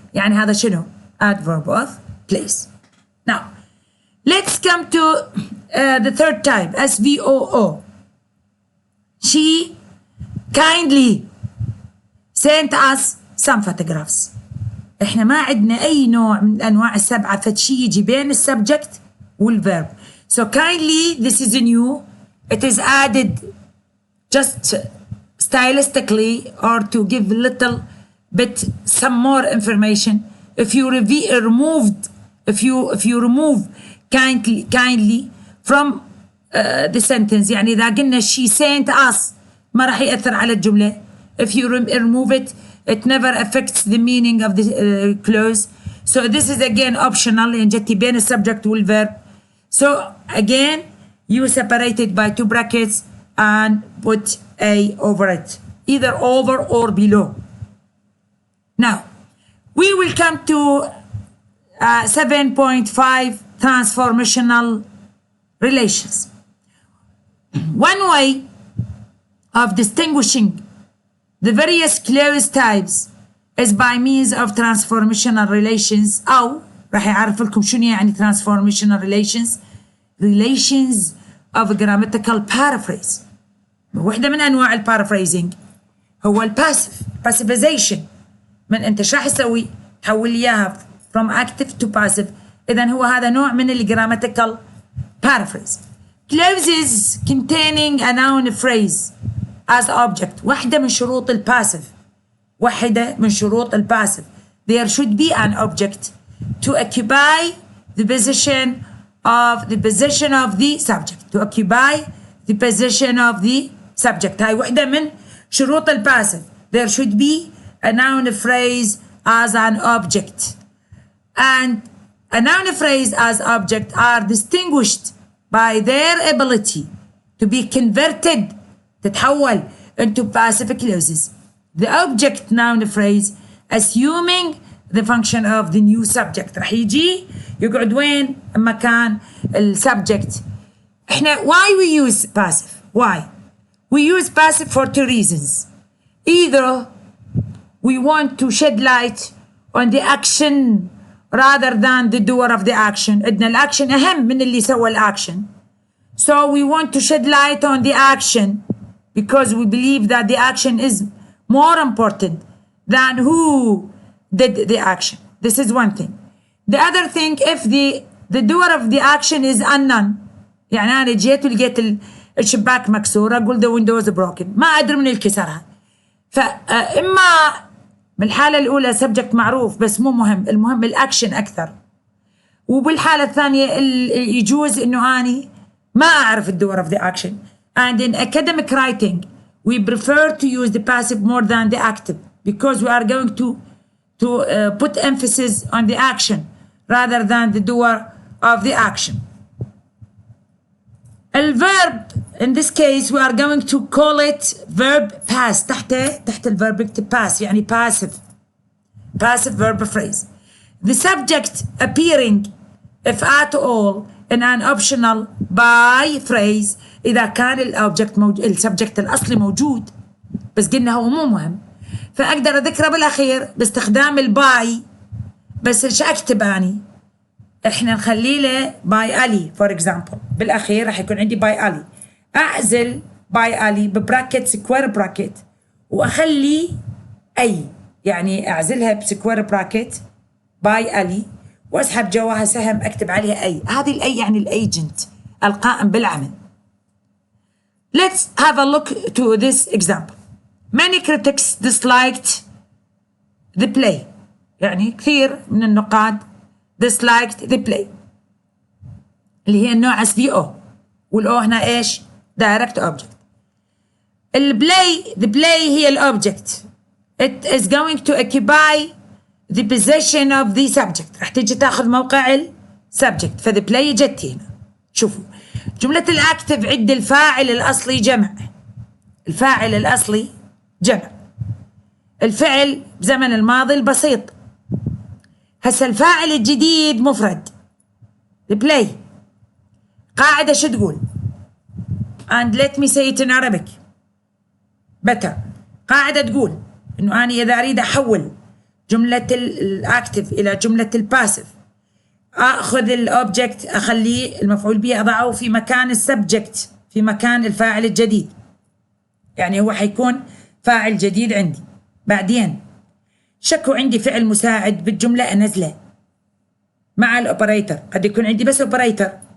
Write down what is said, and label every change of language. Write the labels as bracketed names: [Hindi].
[Arabic] يعني هذا شنو [English] adverb of place. Now let's come to the third type, SVOO. She kindly sent us some photographs. [Arabic] احنا ما عندنا اي نوع من انواع السبعه فشي يجي بين السبجكت والفيرب. [English] So kindly, this is new. It is added just stylistically or to give a little bit some more information. If you remove kindly from the sentence, [Arabic] يعني إذا قلنا [English] she sent us [Arabic] ما راح يأثر على الجملة. [English] If you remove it, it never affects the meaning of the clause. So this is again optional. [Arabic] يعني جتي بين السبجect والverb. [English] So again, you separate it by two brackets and put a over it, either over or below. Now, we will come to 7.5 transformational relations. One way of distinguishing the various clause types is by means of transformational relations. [Arabic] أو راح يعرف لكم شنو يعني [English] transformational relations of grammatical paraphrase. [Arabic] واحدة من أنواع البارافريزنج هو passivization. من أنت شو راح تسوي؟ تحول إياها [English] from active to passive. [Arabic] إذن هو هذا نوع من grammatical paraphrase. [English] Clauses containing a noun phrase as object. [Arabic] واحدة من شروط الباسف. [English] There should be an object to occupy the position of the subject. To occupy the position of the subject. [Arabic] هاي واحدة من شروط الباسف. [English] There should be a noun phrase as an object. And a noun phrase as object are distinguished by their ability to be converted, [Arabic] تتحول [English] into passive clauses. The object noun phrase assuming the function of the new subject. [Arabic] راح يجي يقعد وين؟ مكان السبجكت. احنا [English] why we use passive? Why? We use passive for two reasons. Either we want to shed light on the action rather than the doer of the action. [Arabic] عندنا الأكشن أهم من اللي سوى الأكشن. [English] So we want to shed light on the action because we believe that the action is more important than who did the action. This is one thing. The other thing, if the doer of the action is unknown, [Arabic] يعني أنا جيت ولقيت الشباك مكسور أقول [English] the window is broken، [Arabic] ما أدري من الكسرها. فإما بالحالة الأولى subject معروف بس مو مهم، المهم الأكشن أكثر. وبالحالة الثانية يجوز إنه أني ما أعرف [English] the doer of the action. And in academic writing, we prefer to use the passive more than the active because we are going to put emphasis on the action rather than the doer of the action. الverb, in this case, we are going to call it verb pass. [Arabic] تحت الverb اكتب pass يعني passive verb phrase. [English] The subject appearing, if at all, in an optional by phrase [Arabic] إذا كان السبجكت الأصلي موجود بس قلنا هو مو مهم، فأقدر أذكره بالأخير باستخدام الباي. بس إيش أكتب أني؟ إحنا نخلي له باي ألي [English] for example. [Arabic] بالأخير راح يكون عندي باي ألي. أعزل باي ألي ببراكت سكوير براكت وأخلي أي، يعني أعزلها بسكوير براكت باي ألي وأسحب جواها سهم أكتب عليها أي. هذه الأي يعني الأيجنت القائم بالعمل. [English] Let's have a look to this example. Many critics disliked the play. [Arabic] يعني كثير من النقاد [English] disliked the play [Arabic] اللي هي النوع SVO والأو هنا إيش؟ direct object. [English] the play [Arabic] هي الأوبجكت. [English] It is going to occupy the position of the subject. [Arabic] راح تيجي تاخذ موقع subject. فthe play جت هنا. شوفوا جملة الأكتف عند الفاعل الأصلي جمع. الفاعل الأصلي جمع. الفعل بزمن الماضي البسيط. هسه الفاعل الجديد مفرد. the play. قاعدة شو تقول؟ [English] and let me say it in Arabic better. [Arabic] قاعدة تقول إنه أنا إذا أريد أحول جملة الأكتف إلى جملة الباسف أخذ الأوبجكت أخليه المفعول به أضعه في مكان السبجكت في مكان الفاعل الجديد. يعني هو حيكون فاعل جديد عندي. بعدين شكو عندي فعل مساعد بالجملة أنزله مع الأوبريتر. قد يكون عندي بس أوبريتر